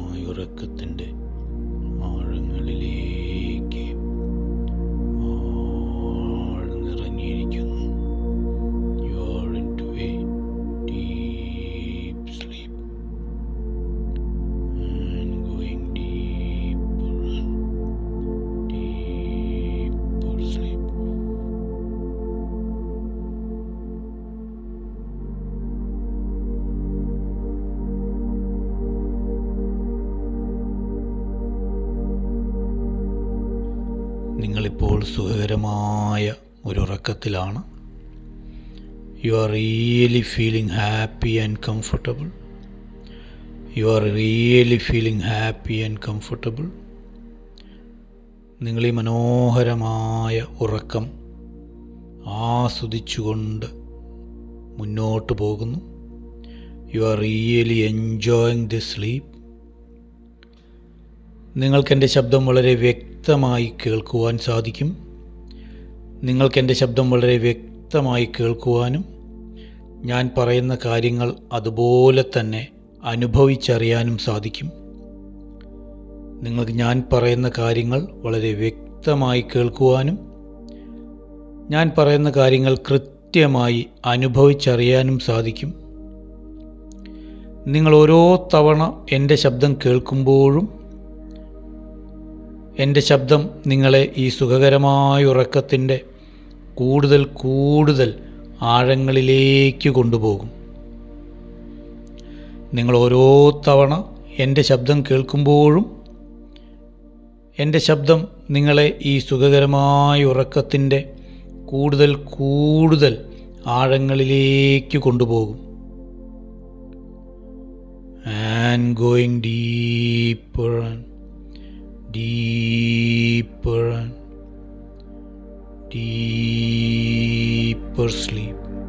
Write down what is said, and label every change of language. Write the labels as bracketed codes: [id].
[ml] ഉറക്കത്തിൻ്റെ ആഴങ്ങളിലേക്ക് ആഴ്ന്നിറങ്ങിയിരിക്കുന്നു. [en] You are into a deep sleep and going deeper and deeper sleep. [ml] നിങ്ങളിപ്പോൾ സുഖകരമായ ഒരു ഉറക്കത്തിലാണ്. [en] You are really feeling happy and comfortable. You are really feeling happy and comfortable. [ml] നിങ്ങൾ ഈ മനോഹരമായ ഉറക്കം ആസ്വദിച്ചുകൊണ്ട് മുന്നോട്ട് പോകുന്നു. [en] You are really enjoying this sleep. [ml] നിങ്ങൾക്കെൻ്റെ ശബ്ദം വളരെ വ്യക്തമായി കേൾക്കുവാൻ സാധിക്കും. നിങ്ങൾക്കെൻ്റെ ശബ്ദം വളരെ വ്യക്തമായി കേൾക്കുവാനും ഞാൻ പറയുന്ന കാര്യങ്ങൾ അതുപോലെ തന്നെ അനുഭവിച്ചറിയാനും സാധിക്കും. നിങ്ങൾക്ക് ഞാൻ പറയുന്ന കാര്യങ്ങൾ വളരെ വ്യക്തമായി കേൾക്കുവാനും ഞാൻ പറയുന്ന കാര്യങ്ങൾ കൃത്യമായി അനുഭവിച്ചറിയാനും സാധിക്കും. നിങ്ങൾ ഓരോ തവണ എൻ്റെ ശബ്ദം കേൾക്കുമ്പോഴും എൻ്റെ ശബ്ദം നിങ്ങളെ ഈ സുഖകരമായ ഉറക്കത്തിൻ്റെ കൂടുതൽ ആഴങ്ങളിലേക്ക് കൊണ്ടുപോകും. നിങ്ങൾ ഓരോ തവണ എൻ്റെ ശബ്ദം കേൾക്കുമ്പോഴും എൻ്റെ ശബ്ദം നിങ്ങളെ ഈ സുഖകരമായ ഉറക്കത്തിൻ്റെ കൂടുതൽ ആഴങ്ങളിലേക്ക് കൊണ്ടുപോകും. [en] And going deeper and deeper and deeper sleep.